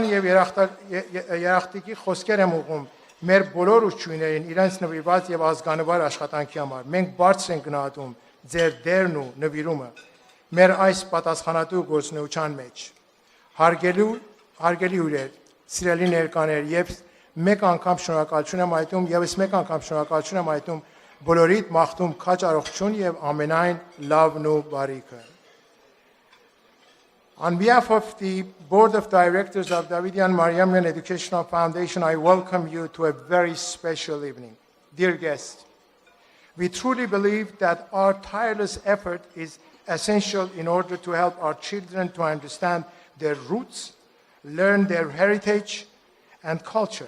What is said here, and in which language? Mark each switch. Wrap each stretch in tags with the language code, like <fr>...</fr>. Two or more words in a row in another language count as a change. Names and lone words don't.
<hy>եւ երախտիկի խոսքեր եմ ուղղում մեր բոլոր ուսուցչուհիներին իրենց նվիրված եւ ազգանվար աշխատանքի համար։ Մենք բարձր ենք գնահատում ձեր դերն ու նվիրումը մեր այս պատասխանատու գործունեության մեջ։ Հարգելի հյուրեր, սիրելի ներկաներ, եւ մեկ անգամ շնորհակալություն եմ հայտնում, եւս մեկ անգամ շնորհակալություն եմ հայտնում բոլորիդ մաղթում քաջ առողջություն եւ ամենայն լավն ու բարիքը։</hy> <en>On behalf of the Board of Directors of Davidian Mariamian Educational Foundation, I welcome you to a very special evening. Dear guests, we truly believe that our tireless effort is essential in order to help our children to understand their roots, learn their heritage and culture.</en>